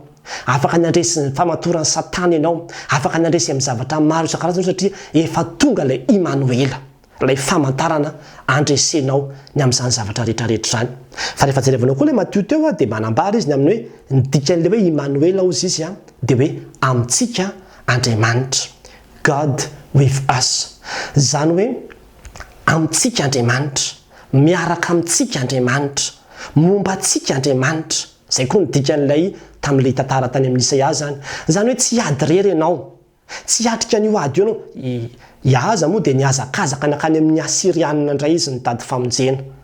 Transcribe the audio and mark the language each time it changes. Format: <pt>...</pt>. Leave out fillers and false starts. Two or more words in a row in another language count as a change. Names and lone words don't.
<mg>Afaka ny andresy ny famatoran'ny Satana ianao. Afaka ny andresy amin'ny zavatra maro isan-karazany satria efa tonga ilay Imanoela. Ilay famantarana andresenao ny amin'izany zavatra rehetrarehetra zany. Fa rehefa jerevanao koa ilay Mateo teo dia manambara izy ny amin'ny hoe ny dikan'ilay hoe Imanoela ozy izy dia hoe amintsika Andriamanitra.</mg> <en>God with us.</en> <mg>Zany hoe amintsika Andriamanitra, miaraka amintsika Andriamanitra, momba antsika Andriamanitra. Zay koa ny dikan'ilay tamin'ilay tantara tany amin'ny Isaia zany. Zany hoe tsy hiady rery ianao. Tsy hiatrika ny ady io ianao. Iaza moa dia niazakazaka nakany amin'ny Asirianina indray izy ny tady famonjena.</mg>